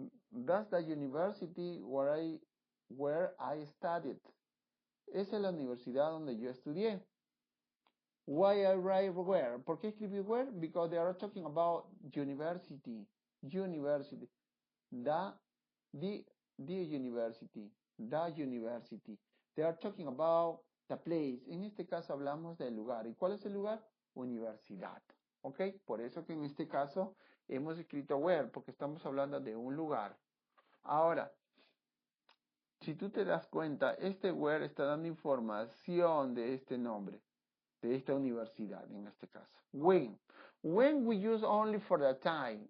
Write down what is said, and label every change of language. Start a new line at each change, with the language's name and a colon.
English: That's the university where I studied.
Spanish: Esa es la universidad donde yo estudié.
English: Why I write where?
Spanish: ¿Por qué escribí where?
English: Because they are talking about university. University. The university. The university. They are talking about the place.
Spanish: En este caso hablamos del lugar. ¿Y cuál es el lugar? Universidad. ¿Ok? Por eso que en este caso hemos escrito where, porque estamos hablando de un lugar. Ahora, si tú te das cuenta, este where está dando información de este nombre, de esta universidad en este caso.
English: When. When we use only for the time.